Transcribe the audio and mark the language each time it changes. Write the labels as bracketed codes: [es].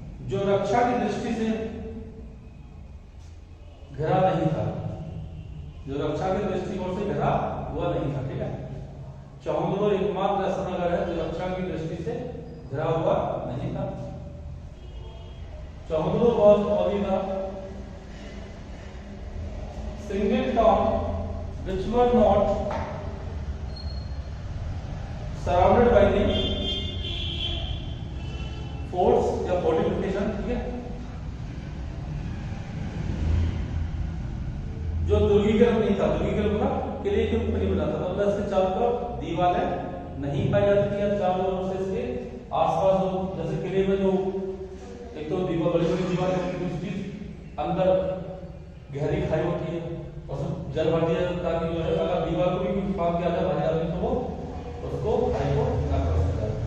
[hi] जो रक्षा की दृष्टि से घिरा नहीं था, जो रक्षा के दृष्टिकोण से घिरा हुआ नहीं था। ठीक है, चहुंदरो एकमात्र ऐसा नगर है जो रक्षा की दृष्टि से घिरा हुआ नहीं था। [en] Chanhudaro was only the single town which were not surrounded by the forts या fortification। [hi] ठीक है, जो दुर्गीकरण नहीं था, दुर्गीकरण मतलब किले के ऊपर नहीं बना था, मतलब इसके चारों तरफ दीवारें नहीं पाई जाती थी, या चारों ओर से इसके आसपास जो जैसे किले में जो एक तो दीवार बड़ी बड़ी दीवार दूसरी अंदर गहरी खाई होती है और सब जल भर दिया जाता ताकि जो है अगर दीवार को भी फाड़ किया जाए भर जाए तो वो उसको खाई को ना कर सकता है।